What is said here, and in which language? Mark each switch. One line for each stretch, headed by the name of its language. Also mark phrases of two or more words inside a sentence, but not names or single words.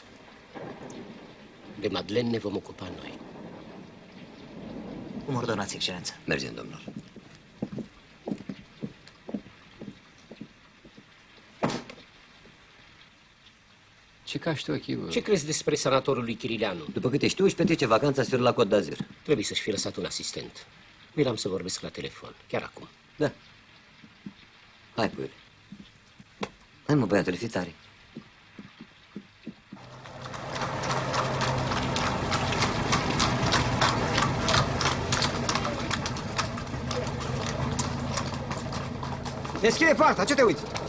Romanian: De Madeleine ne vom ocupa noi. Cum ordonați, excelență? Mergem, domnilor. Ce cași tu aici, bă? Ce crezi despre sanatorul lui Chirileanu? După câte știu, își petrece vacanța sfârșit la Côte d'Azur. Trebuie să-și fi lăsat un asistent. Mi l-am să vorbesc la telefon, chiar acum. Da. Hai, puiule. Hai, mă, băiatule, fi tare. Deschide poarta, ce te uiți?